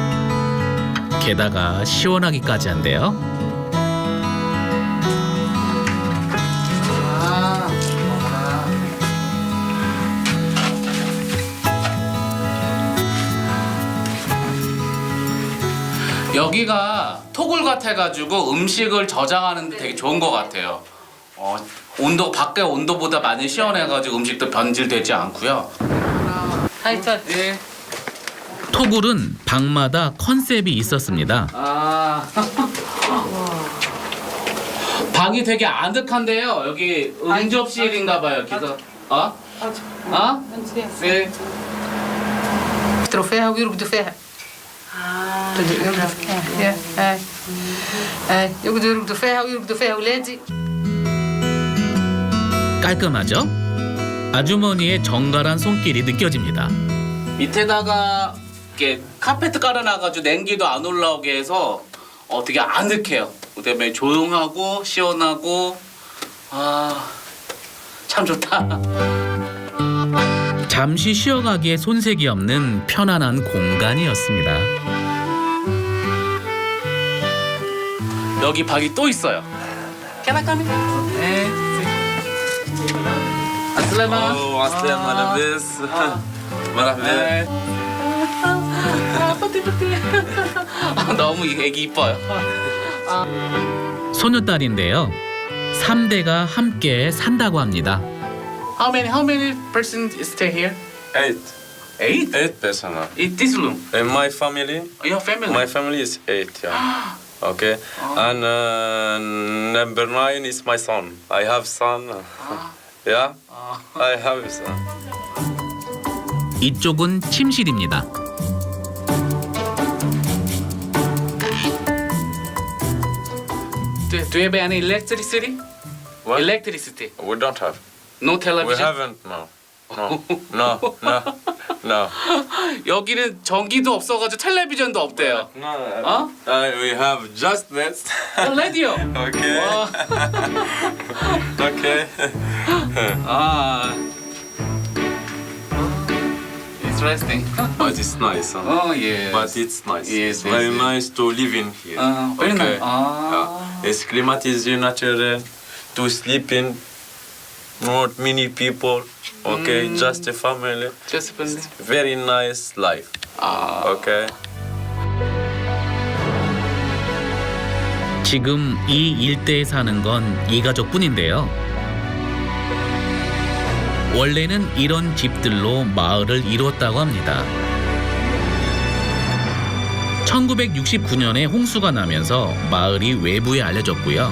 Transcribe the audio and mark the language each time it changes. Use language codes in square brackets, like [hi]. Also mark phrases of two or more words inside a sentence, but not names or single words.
[ko] 게다가 시원하기까지 한데요. 여기가 토굴 같아가지고 음식을 저장하는 데 되게 좋은 것 같아요. 밖에 온도보다 많이 시원해가지고 음식도 변질되지 않고요. [ar] هاي تفضل [ko] 예. 토굴은 방마다 컨셉이 있었습니다. 방이 되게 아늑한데요. 여기 응접실인가봐요. 그래서 네. [ar] يفطروا فيها ويرقدوا فيها يرقدوا فيها يرقدوا فيها ولادي [ko] 깔끔하죠? 아주머니의 정갈한 손길이 느껴집니다. 밑에다가 이렇게 카페트 깔아놔가지고 냉기도 안 올라오게 해서 되게 아늑해요. 그다음에 조용하고 시원하고 참 좋다. 잠시 쉬어가기에 손색이 없는 편안한 공간이었습니다. 여기 방이 또 있어요. 네. 아슬라마. [ar] عسلامة لاباس مرحبا [ko] 너무 애기 이뻐요. 소녀딸인데요. 3대가 함께 산다고 합니다. [en] How many persons stay here? 8. 8? Person. In this room. In my family, Your family. my family is 8. Yeah. Okay. And number 9 is my son. I have son. Yeah. I have son. [ko] 이쪽은 침실입니다. [en] Do you have any electricity? What? Electricity. We don't have. No We television. haven't. No. No. No. No. No. [ko] 여기는 전기도 없어가지고 텔레비전도 없대요. [en] No. We have just this. [ko] 라디오. [en] Okay. [ko] 와. [en] Okay. Interesting. But it's nice. Huh? yes. But it's nice. Yes, It's very yes. nice to live in here. very Okay. nice. Yeah. It's [fr] climatisé naturel [en] to sleep in. Not many people. Okay, just a family. Just Very nice life. Okay. [ko] 지금 이 일대에 사는 건 이 가족뿐인데요. 원래는 이런 집들로 마을을 이루었다고 합니다. 1969년에 홍수가 나면서 마을이 외부에 알려졌고요.